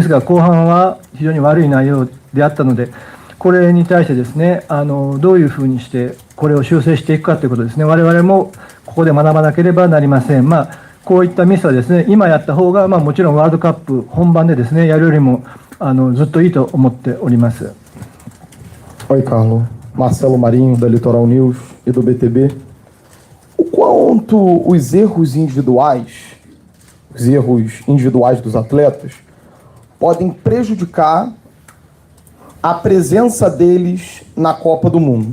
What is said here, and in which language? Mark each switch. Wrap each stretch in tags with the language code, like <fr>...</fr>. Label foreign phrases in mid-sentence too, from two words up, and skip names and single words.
<ja>ですが後半は非常に悪い内容であったので、これに対してですね、どういうふうにしてこれを修正していくかということですね。我々もここで学ばなければなりません。こういったミスはですね、今やった方がもちろんワールドカップ本番でですね、やるよりもずっといいと思っております。</ja> <pt>Oi, Carlos. Marcelo Marinho, da Litoral News e do BTB. O quanto os erros individuais dos atletas podem prejudicar a presença deles na Copa do Mundo?</pt>